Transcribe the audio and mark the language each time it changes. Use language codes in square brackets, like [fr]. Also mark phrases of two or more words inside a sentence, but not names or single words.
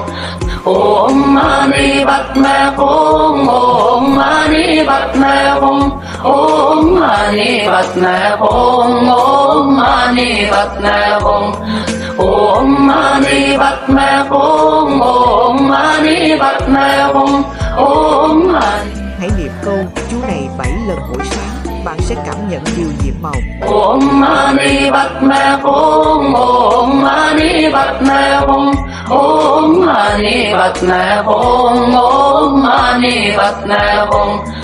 [sa] Om Mani Padme Hum, Om Mani Padme Hum, Om Mani Padme Hum, Om Mani Padme Hum, Om Mani Padme Hum, Om Mani Padme Hum, Om Mani. [vi] Hãy niệm câu chú này 7 lần mỗi sáng, bạn sẽ cảm nhận điều nhiệm màu. [sa] Om Mani Padme Hum, Om Mani Padme Hum, Om Mani Padme Hum, Om Mani Padme Hum.